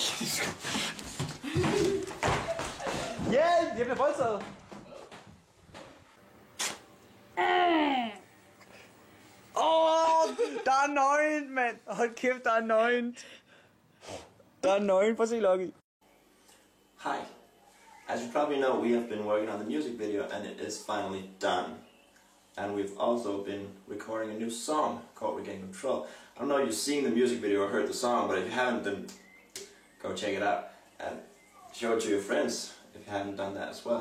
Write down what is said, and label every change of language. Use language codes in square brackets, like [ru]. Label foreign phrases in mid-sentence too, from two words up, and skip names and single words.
[da] Jeg bliver voldtaget! Der er nøgent, mand! Hold kæft, der er nøgent! Der er nøgent, prøv at se, Lucky. [en] Hi, As you probably know, we have been working on the music video and it is finally done. And we've also been recording a new song called Regain Control. I don't know if you've seen the music video or heard the song, but if you haven't, then go check it out and show it to your friends if you haven't done that as well.